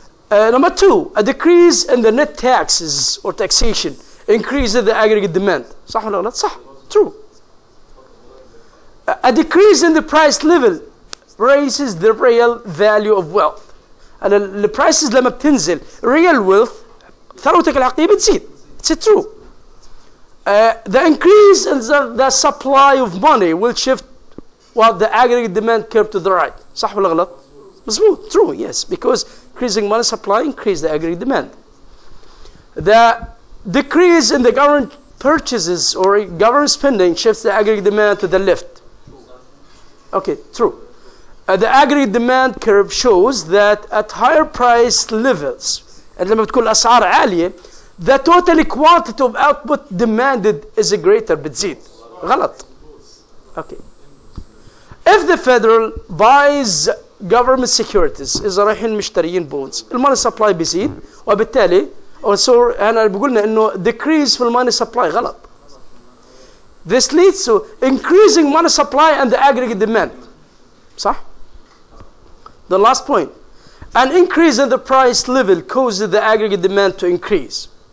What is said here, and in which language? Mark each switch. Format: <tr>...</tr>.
<en>Number 2, a decrease in the net taxes or taxation increases the aggregate demand.</en> <ar>صح ولا غلط؟ صح. True.</ar> <en>A decrease in the price level raises the real value of wealth.</en> <ar>the prices لما بتنزل real wealth ثروتك الحقيقية بتزيد.</ar> <en>It's true. The increase in the supply of money will shift the aggregate demand curve to the right.</en> <ar>صح ولا غلط؟ مظبوط. True. Yes.</ar> <en>Because increasing money supply increase the aggregate demand. The decrease in the government purchases or government spending shifts the aggregate demand to the left. Okay. True. The aggregate demand curve shows that at higher price levels, لما بتكون الأسعار عالية, the total quantity of output demanded is greater, بتزيد.</en> <ar>غلط. Okay. If the federal buys government securities, إذا رايحين مشتريين bonds, الماني supply بيزيد, وبالتالي أنا بقولنا إنه decrease في الماني supply غلط.</ar> <en>This leads to increasing money supply and the aggregate demand. صح? The last point. An increase in the price level causes the aggregate demand to increase.</en>